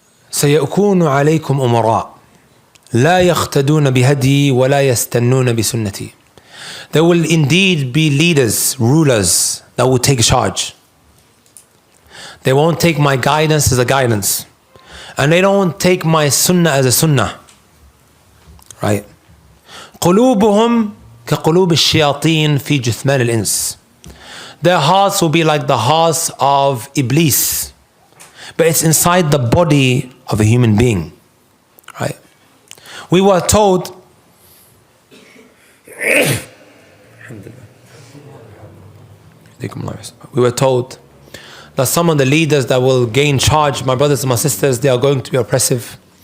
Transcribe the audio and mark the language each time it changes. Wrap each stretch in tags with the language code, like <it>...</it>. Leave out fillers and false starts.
<ar>سيكون عليكم أمراء لا يقتدون بهدي ولا يستنون بسنتي.</ar> <en>There will indeed be leaders, rulers that will take charge. They won't take my guidance as a guidance, and they don't take my sunnah as a sunnah. Right?</en> <ar>قلوبهم كقلوب الشياطين في جثمان الإنس.</ar> <en>Their hearts will be like the hearts of Iblis, but it's inside the body of a human being. Right? We were told that some of the leaders that will gain charge, my brothers and my sisters, they are going to be oppressive.</en>